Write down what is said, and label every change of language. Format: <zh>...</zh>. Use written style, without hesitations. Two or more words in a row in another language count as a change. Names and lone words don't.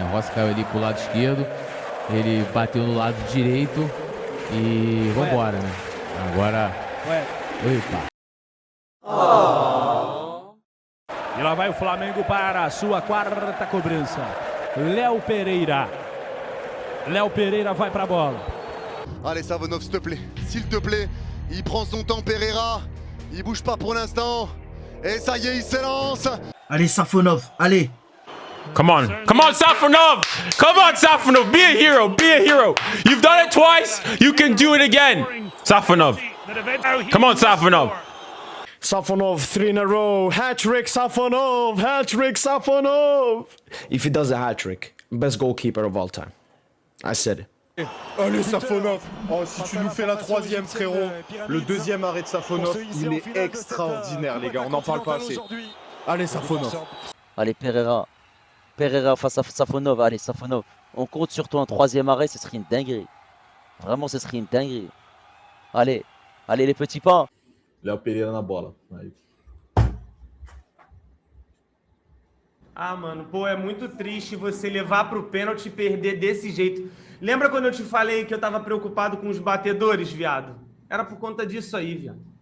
<pt>O Rossi caiu ali pro lado esquerdo, ele bateu no lado direito e vambora, né? Agora... Eita. E lá vai o Flamengo para a sua quarta cobrança. Léo Pereira. Léo Pereira vai para a bola.</pt> <fr>Allez Savonov, s'il te plaît. S'il te plaît. Il prend son temps Pereira. Il bouge pas pour l'instant. Et ça y est, il s'élance. Allez, Safonov, allez.</fr> <en>Come on. Come on, Safonov. Come on, Safonov. Be a hero. Be a hero. You've done it twice. You can do it again. Safonov. Come on, Safonov. Safonov, 3 in a row. Hat-trick, Safonov. Hat-trick, Safonov. If he does a hat-trick, best goalkeeper of all time. I said it.</en> <fr>Allez Safonov. Oh, si tu nous fais la troisième, frérot. Le deuxième arrêt de Safonov, il est extraordinaire, les gars. On n'en parle pas assez. Allez Safonov. Allez, Pereira. Pereira face à Safonov. Allez, Safonov. On compte sur toi en troisième arrêt, ce serait une dinguerie. Vraiment, ce serait une dinguerie. Allez, allez les petits pas.</fr> <pt>Léo Pereira na bola. Aí. Ah, mano, pô, é muito triste você levar pro pênalti e perder desse jeito. Lembra quando eu te falei que eu tava preocupado com os batedores, viado? Era por conta disso aí, viado.</pt>